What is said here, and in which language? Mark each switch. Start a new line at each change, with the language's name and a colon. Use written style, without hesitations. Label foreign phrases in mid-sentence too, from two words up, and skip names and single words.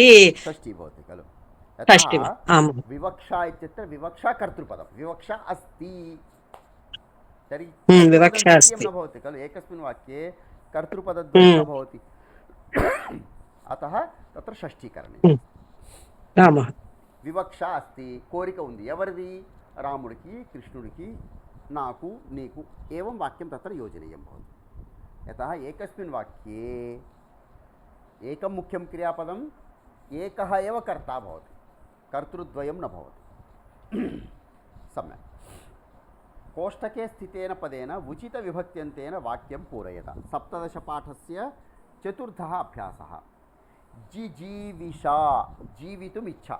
Sanskrit: षष्ठी भवति खलु? षष्ठी। आम्। विवक्षा इत्यत्र विवक्षा कर्तृपदं, विवक्षा अस्ति। तर्हि विवक्षा अस्ति न भवति खलु? एकस्मिन् वाक्ये कर्तृपदद्वयं न भवति, अतः तत्र षष्ठी करणीयम्। వివక్ష అస్తి,
Telugu: కోరిక ఉంది. ఎవరిది? రాముడికి, కృష్ణుడికి, నాకు, నీకు,
Sanskrit: ఏవం వాక్యం తత్ర యోజనీయం భవతి। యతః ఏకస్మిన్ వాక్యే ఏకం ముఖ్యం క్రియాపదం, ఏకः एव कर्ता भवति, कर्तृद्वयं न भवति। सम्यक्। कोष्टके स्थितेन पदेन उचितविभक्त्यन्तेन वाक्यं पूरयत। सप्तदशपाठस्य चतुर्थः अभ्यासः। जिजीविषा, जीवितुम् इच्छा।